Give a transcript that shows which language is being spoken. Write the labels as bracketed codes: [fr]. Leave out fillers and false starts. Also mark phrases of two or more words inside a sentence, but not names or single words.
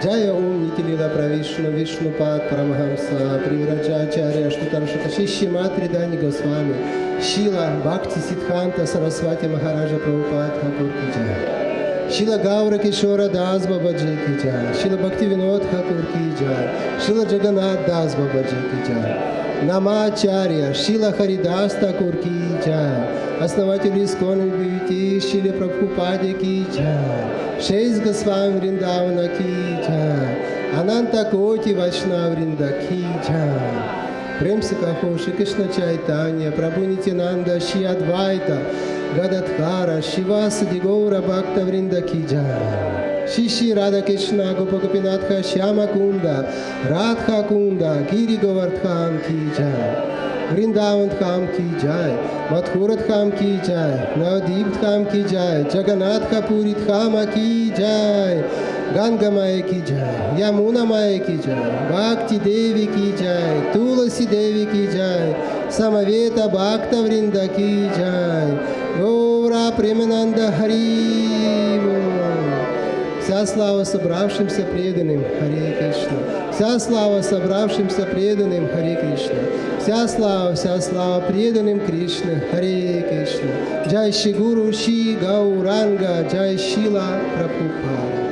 [hi] जया ओम नितिलीला प्रविष्णु विष्णुपाद परमहंस, प्रिव्राजाचार्य श्तुतर्शत शिशि मात्रि दानी गोस्वामी, शीला भक्ति सिद्धान्त सरस्वती महाराजा प्रभुपाद की जय. शीला गौर किशोर दास बाबाजी की जय, शीला भक्ति विनोद ठाकुर की जय, शीला जगन्नाथ दास बाबाजी की जय, नामाचार्य शीला हरिदास ठाकुर की जय, основатель इस्कॉन भिविति शीला प्रभुपादे की जय, शेस गोस्वामी वृन्दावन की जय, अनन्त कोटि वैष्णव वृन्द की जय. प्रेम से कहो श्री कृष्ण चैतन्य, प्रभु नित्यानन्द, श्री अद्वैत, गदाधर, शिवासादि गौर भक्त वृन्द की जय. श्री श्री राधा कृष्ण गोप गोपीनाथ श्याम कुण्ड, राधा कुण्ड, गिरि गोवर्धन की जय. वृन्दावन धाम की जय, मधुरा धाम की जय, नवद्वीप धाम की जय, जगन्नाथ पुरी धाम की जय. गंगा मैया की जय, यमुना मैया की जय, भक्ति देवी की जय, तुलसी देवी की जय, समवेत भक्त वृन्द की जय, गौर प्रेमानन्द हरि बोल. [ru] Вся слава собравшимся преданным, Харе Кришна. Вся слава собравшимся преданным, Харе Кришна. Вся слава преданным Кришне, Харе Кришна. [hi] जय श्री गुरु श्री गौरांग, जय शीला प्रभुपाद.